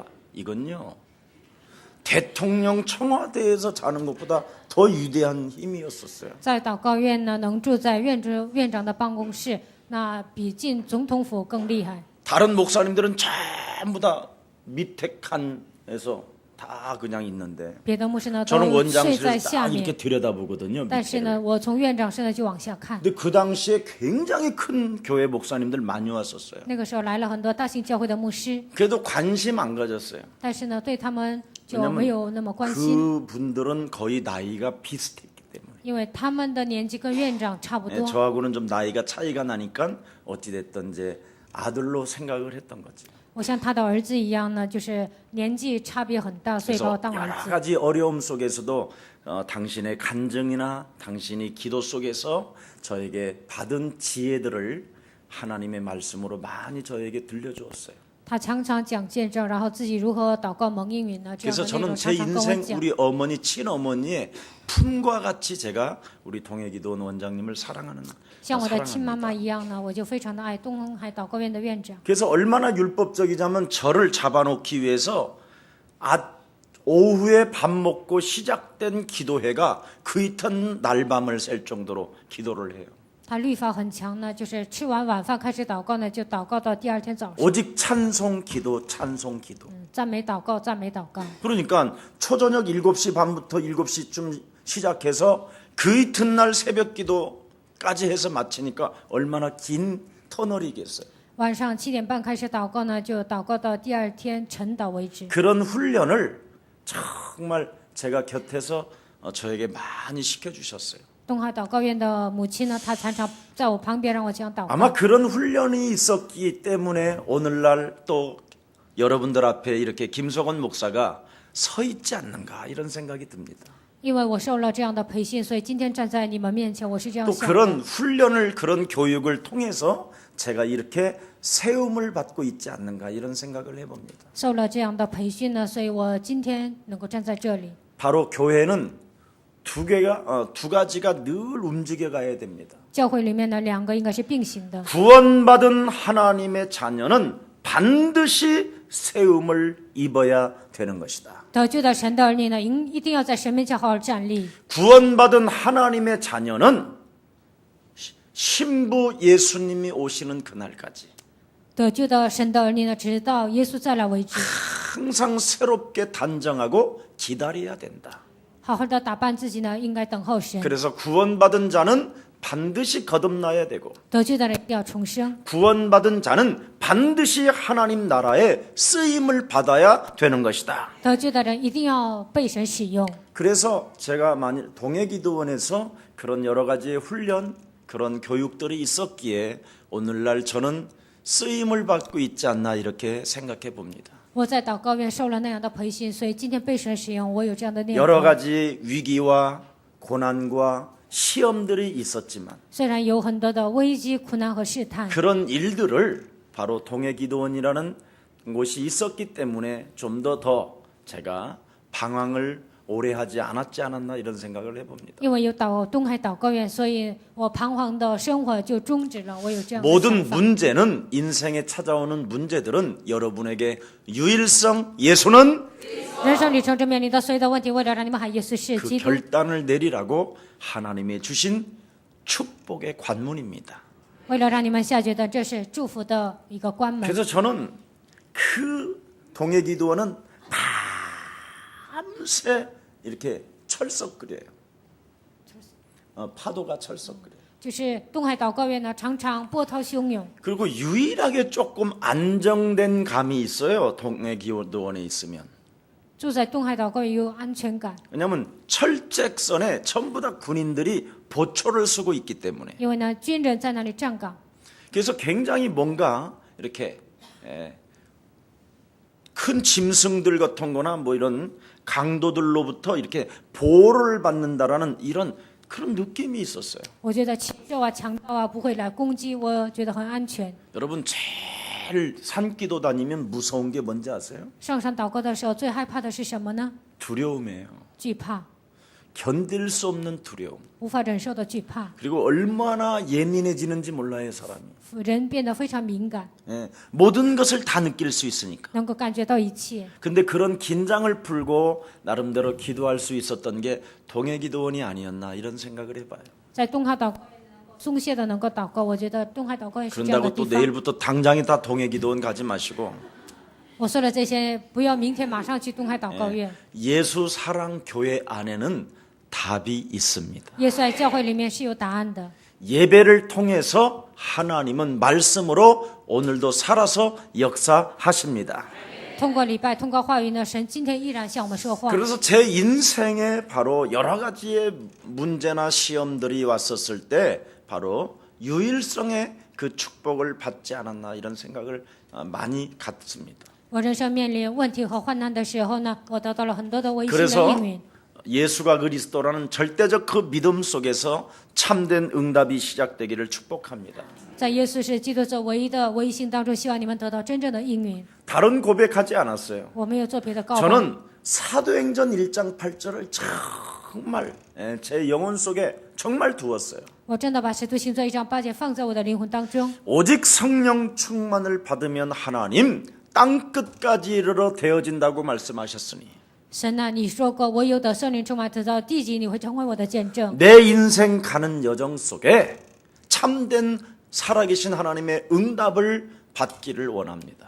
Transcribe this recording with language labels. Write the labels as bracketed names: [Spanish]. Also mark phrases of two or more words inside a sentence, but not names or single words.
[Korean] 이건요. 대통령 청와대에서 자는 것보다 더 위대한 힘이었었어요. [Chinese] 在祷告院呢，能住在院长的办公室，那比进总统府更厉害。 [Korean] 다른 목사님들은 전부 다 밑에 칸에서 다 그냥 있는데 [Chinese] 别的牧师呢 [Korean] 저는 [Chinese] 都睡在 [Korean] 원장실을 [Chinese] 下 [Korean] 딱 [Chinese] 面， [Korean] 이렇게 들여다보거든요. [Chinese] 但是 [Korean] 밑에를. [Chinese] 呢，我从院长室呢就往下看。 [Korean] 근데 그 당시에 굉장히 큰 교회 목사님들 많이 왔었어요. [Chinese] 那个时候来了很多大型教会的牧师， [Korean] 그래도 관심 안 가졌어요. [Chinese] 但是呢，对他们就没有那么关心， [Korean] 그분들은 거의 나이가 비슷했기 때문에. [Chinese] 因为他们的年纪跟院长差不 [Korean] 예, [Chinese] 多。 [Korean] 저하고는 좀 나이가 차이가 나니까 어찌됐든 이제 아들로 생각을 했던 거지. [Chinese] 我像他的儿子一样呢，就是年纪差别很大，所以把我 [Korean] 그래서 [Chinese] 当 [Korean] 여러 [Chinese] 儿子。 [Korean] 가지 어려움 속에서도 당신의 간증이나 당신이 기도 속에서 저에게 받은 지혜들을 하나님의 말씀으로 많이 저에게 들려주었어요. [Chinese] 他常常讲见证，然后自己如何祷告蒙应允呢？这样 [Korean] 그래서 [Chinese] 的内容 [Korean] 저는 제 [Chinese] 常常跟我 [Korean] 인생 [Chinese] 讲。 [Korean] 우리 어머니 친어머니의 품과 같이 제가 우리 동해기도원 원장님을 사랑하는 [Chinese] 像我的亲妈妈 [Korean] 사랑합니다. [Chinese] 一样呢，我就非常的爱东海祷告院的院长。 [Korean] 그래서 얼마나 율법적이냐면 저를 잡아놓기 위해서 오후에 밥 먹고 시작된 기도회가 그 이튿 날밤을 샐 정도로 기도를 해요. [Chinese] 他律法很强呢，就是吃完晚饭开始祷告呢，就祷告到第二天早上。 [Korean] 오직 찬송 기도, 찬송 기도. [Chinese] 赞美祷告，赞美祷告。 [Korean] 그러니까 초저녁 7시 반부터 7시쯤 시작해서 그 이튿날 새벽 기도까지 해서 마치니까 얼마나 긴 터널이겠어요. [Chinese] 晚上7点半开始祷告呢，就祷告到第二天晨祷为止。 [Korean] 그런 훈련을 정말 제가 곁에서 저에게 많이 시켜주셨어요. [Chinese] 东海祷告院的母亲呢，她常常在我旁边让我这样祷告。 [Korean] 아마 그런 훈련이 있었기 때문에 오늘날 또 여러분들 앞에 이렇게 김석원 목사가 서 있지 않는가 이런 생각이 듭니다. [Chinese] 因为我受了这样的培训，所以今天站在你们面前，我是这样 [Korean] 또 [Chinese] 想的。 [Korean] 그런 훈련을 그런 교육을 통해서 제가 이렇게 세움을 받고 있지 않는가 이런 생각을 해봅니다. [Chinese] 受了这样的培训呢，所以我今天能够站在这里。 [Korean] 바로 교회는 두 가지가 늘 움직여 가야 됩니다. [Chinese] 教会里面呢，两个应该是并行的。 [Korean] 구원받은 하나님의 자녀는 반드시 세움을 입어야 되는 것이다. [Chinese] 得救的神的儿女呢，一定要在神面前好好站立。 [Korean] 구원받은 하나님의 자녀는 신부 예수님이 오시는 그날까지 [Chinese] 得救的神的儿女呢，直到耶稣再来为止， [Korean] 항상 새롭게 단정하고 기다려야 된다. [Chinese] 好好的打扮自己呢，应该等候神。 [Korean] 그래서 구원받은 자는 반드시 거듭나야 되고 [Chinese] 得救的人一定要重生， [Korean] 구원받은 자는 반드시 하나님 나라에 쓰임을 받아야 되는 것이다. [Chinese] 得救的人一定要被神使用。 [Korean] 그래서 제가 만일 동해기도원에서 그런 여러 가지의 훈련, 그런 교육들이 있었기에 오늘날 저는 쓰임을 받고 있지 않나 이렇게 생각해 봅니다. [Chinese] 我在祷告院受了那样的培训，所以今天被神使用，我有这样的念头。 [Korean] 여러 가지 위기와 고난과 시험들이 있었지만 [Chinese] 虽然有很多的危机、苦难和试探， [Korean] 그런 일들을 바로 동해기도원이라는 곳이 있었기 때문에 좀 더 제가 방황을 오래 하지 않았나 이런 생각을 해봅니다. [Chinese] 因为有东海祷告院，所以我彷徨的生活就终止了。我有这样的 [Korean] 모든 [Chinese] 想法。 [Korean] 문제는 인생에 찾아오는 문제들은 여러분에게 유일성 예수는 [Chinese] 人生旅程中面临到所有的问题，为了让你们喊耶稣是 [Korean] 그 [Chinese] 基督， [Korean] 결단을 내리라고 하나님이 주신 축복의 관문입니다. [Chinese] 为了让你们下决的，这是祝福的一个关门。 [Korean] 그래서 저는 그 동해기도원은 밤새 이렇게 철썩거려요. 파도가 철썩거려요. [Chinese] 就是东海祷告院呢，常常波涛汹涌。 [Korean] 그리고 유일하게 조금 안정된 감이 있어요. 동해기도원에 있으면. [Chinese] 住在东海祷告院有安全感， [Korean] 왜냐하면 철책선에 전부 다 군인들이 보초를 서고 있기 때문에. [Chinese] 因为呢，军人在那里站岗， [Korean] 그래서 굉장히 뭔가 이렇게 큰 짐승들 같은 거나 뭐 이런 강도들로부터 이렇게 보호를 받는다라는 이런 그런 느낌이 있었어요. [Chinese] 我觉得禽兽啊、强盗啊不会来攻击，我觉得很安全。 [Korean] 여러분 제일 산기도 다니면 무서운 게 뭔지 아세요? [Chinese] 上山祷告的时候，最害怕的是什么呢？ [Korean] 두려움이에요. [Chinese] 惧怕， [Korean] 견딜 수 없는 두려움. [Chinese] 无法忍受的惧怕， [Korean] 그리고 얼마나 예민해지는지 몰라요, 사람이. [Chinese] 人变得非常敏感， [Korean] 예, 모든 것을 다 느낄 수 있으니까. [Chinese] 能够感觉到一切。 [Korean] 근데 그런 긴장을 풀고 나름대로 기도할 수 있었던 게 동해기도원이 아니었나 이런 생각을 해봐요. [Chinese] 在东海祷告松懈的能够祷告，我觉得东海祷告也是这样的 [Korean] 그런다고 [Chinese] 地 [Korean] 또 [Chinese] 方。 [Korean] 내일부터 당장에 다 동해기도원 가지 마시고 [Chinese] 我说了这些，不要明天马上去东海祷告院。 [Korean] 예수 사랑 교회 안에는 답이 있습니다. [Chinese] 耶稣在教会里面是有答案的。 [Korean] 예배를 통해서 하나님은 말씀으로 오늘도 살아서 역사하십니다. [Chinese] 通过礼拜，通过话语呢，神今天依然向我们说话。 [Korean] 그래서 제 인생에 바로 여러 가지의 문제나 시험들이 왔었을 때 바로 유일성의 그 축복을 받지 않았나 이런 생각을 많이 갖습니다. [Chinese] 我人生面临问题和患难的时候呢，我得到了很多的微信的 [Korean] 그래서 [Chinese] 应允。 [Korean] 예수가 그리스도라는 절대적 그 믿음 속에서 참된 응답이 시작되기를 축복합니다. [Chinese] 在耶稣是基督这唯一的微信当中，希望你们得到真正的应允。 [Korean] 다른 고백하지 않았어요. [Chinese] 我没有做别的告白。 [Korean] 저는 사도행전 1장 8절을 정말 제 영혼 속에 정말 두었어요. [Chinese] 我真的把使徒行传1章8节放在我的灵魂当中。 [Korean] 오직 성령 충만을 받으면 하나님 땅 끝까지 이르러 되어진다고 말씀하셨으니 [Chinese] 神啊，你说过，我有的圣灵充满，直到地极，你会成为我的见证。 [Korean] 내 인생 가는 여정 속에 참된 살아계신 하나님의 응답을 받기를 원합니다.